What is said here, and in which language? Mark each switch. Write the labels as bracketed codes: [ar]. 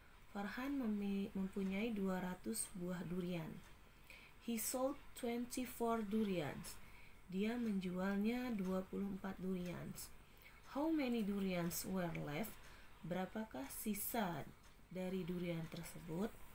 [id] Farhan mempunyai 200 buah durian. [en] He sold 24 durians. [id] Dia menjualnya 24 durians. [en] How many durians were left? [id] Berapakah sisa dari durian tersebut?